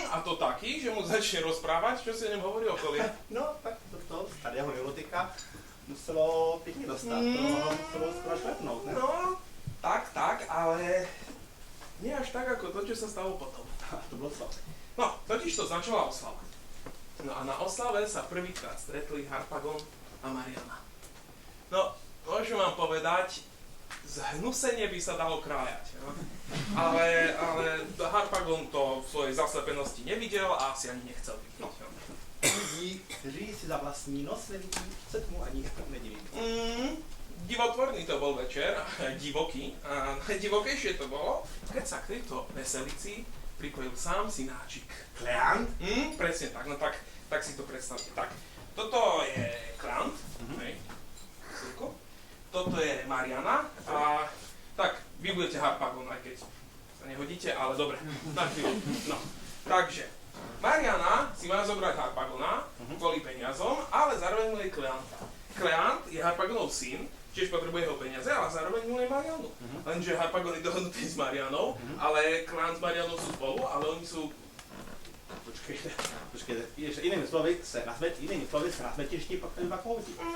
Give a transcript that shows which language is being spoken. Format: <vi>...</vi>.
<sk>A to taký, že mu začne rozprávať, čo si o ňom hovorí okolie.</sk> <cs>No, tak to starého neurotika muselo pěkně dostat, to muselo skoro šlepnout, ne?</cs> <sk>No, tak, ale nie až tak ako to, čo sa stalo potom.</sk> <cs>To bylo co?</cs> <sk>No, totiž to začala oslava. No a na oslave sa prvýkrát stretli Harpagon a Mariana. No, môžem vám povedať, zhnusenie by sa dalo krájať. No? Ale Harpagon to v svojej zaslepenosti nevidel a asi ani nechcel vidieť. No.</sk> <cs>Lidí, kteří si za vlastní nos nevidí, se tomu ani nedivím.</cs> <sk>Divotvorný to bol večer, divoký. A divokejšie to bolo, keď sa k tejto veselici pripojil sám synáčik. Kleant? Presne tak, no tak si to predstavte. Tak, toto je Kleant, hej, Sirko. Toto je Mariana a tak, vy budete Harpagon, aj keď sa nehodíte, ale dobre, na chvíľu. No, takže, Mariana si má zobrať Harpagona kvôli peniazom, ale zároveň mu je Kleant. Kleant je Harpagonov syn, tiež potrebuje jeho peniaze, ale zároveň miluje Marianu. Lenže Harpagon je dohodnutý s Marianou, ale Kleant s Marianou sú spolu, ale oni sú...</sk> <cs>Počkejte, inými slovy se na smetišti pak ten houtí.</cs>